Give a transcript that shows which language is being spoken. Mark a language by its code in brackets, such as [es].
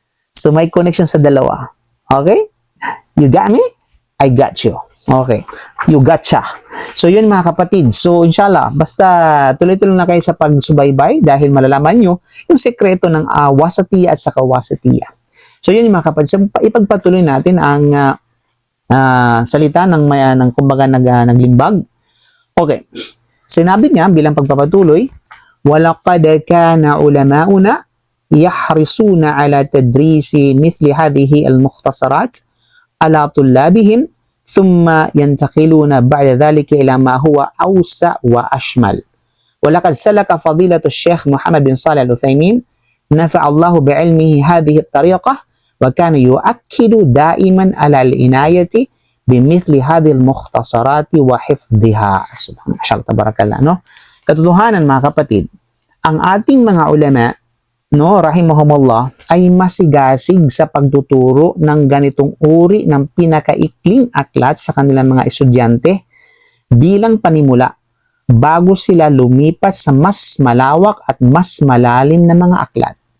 [tl] So, may connection sa dalawa. Okay? [en] You got me? I got you. [tl] Okay. You gotcha. So, yun mga kapatid. So, inshallah, basta tuloy-tuloy na kayo sa pagsubaybay dahil malalaman nyo yung sekreto ng wasatiyah at saka wasatiyah. So, yun mga kapatid. So, ipagpatuloy natin ang salita ng kumbaga naglimbag. Okay. Sinabi niya bilang pagpapatuloy, [ar] وَلَقَدْ كَانَ عُلَمَاؤُنَا يَحْرِصُونَ عَلَى تَدْرِيسِ مِثْلِ هَذِهِ الْمُخْتَصَرَاتِ عَلَى طُلَّابِهِمْ ثُمَّ يَنْتَقِلُونَ بَعْدَ ذَلِكَ إِلَى مَا هُوَ أَوْسَعُ وَأَشْمَلُ وَلَقَدْ سَلَكَ فَضِيلَةُ الشيخ محمد بن صالح العثيمين نفع الله بعلمه هذه الطريقة وكان يؤكد دائما على العناية بمثل هذه المختصرات وحفظها. [tl] Subhanallah, tabarakallah, no? Katotohanan mga kapatid, ang ating mga ulama no, rahimahumullah, ay masigasig sa pagtuturo ng ganitong uri ng pinakaikling aklat sa kanilang mga estudyante bilang panimula bago sila lumipat sa mas malawak at mas malalim na mga aklat.